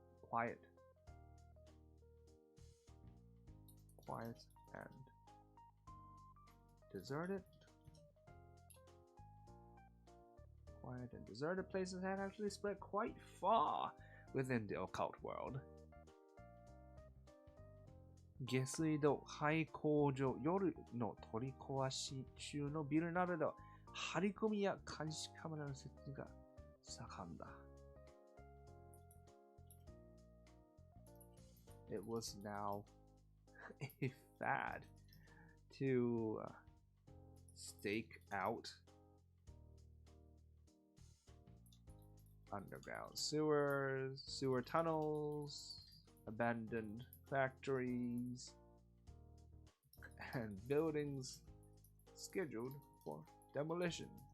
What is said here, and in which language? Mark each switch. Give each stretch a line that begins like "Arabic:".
English: Quiet and deserted. Quiet and deserted places have actually spread quite far within the occult world.
Japanese: 下水道、廃工場、夜の取り壊し中のビルなどでは、張り込みや監視カメラの設置が盛んだ。
English: It was now a fad to stake out underground sewers, sewer tunnels, abandoned factories, and buildings scheduled for demolition.